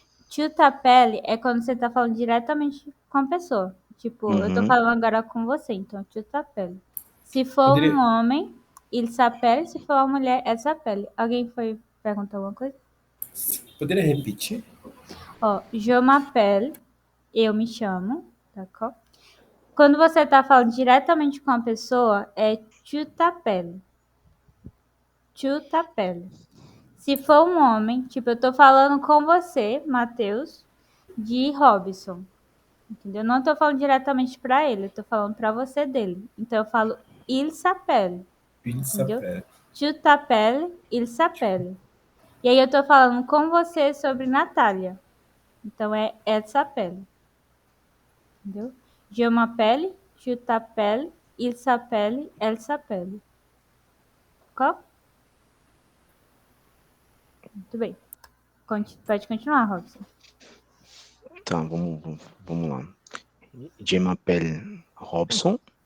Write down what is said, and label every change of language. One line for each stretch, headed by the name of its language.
French: Tu t'appelles
Portuguese: é quando você tá falando diretamente com a pessoa. Tipo, eu tô falando agora com você, então
French: tu t'appelles.
Portuguese: Se for um homem,
French: il s'appelle.
Portuguese: Se for uma mulher,
French: elle s'appelle.
Portuguese: Alguém foi perguntar alguma coisa? Poderia repetir? Ó,
French: je m'appelle,
Portuguese: eu me chamo,
French: d'accord?
Portuguese: Quando você tá falando diretamente com a pessoa, é
French: tu t'appelles. Tu t'appelles.
Portuguese: Se for um homem, tipo, eu tô falando com você, Matheus, de Robson. Entendeu? Não tô falando diretamente pra ele, eu tô falando pra você dele. Então eu falo
French: il s'appelle. Il
Portuguese: Entendeu?
French: s'appelle. Tu t'appelles, il s'appelle.
Portuguese: E aí eu tô falando com você sobre Natália. Então é
French: elle s'appelle.
Portuguese: Entendeu?
French: Je m'appelle, tu t'appelles, il s'appelle, elle s'appelle.
Portuguese: Qual? Muito bem. Pode continuar, Robson. Tá, vamos lá. Gemma Pell Robson.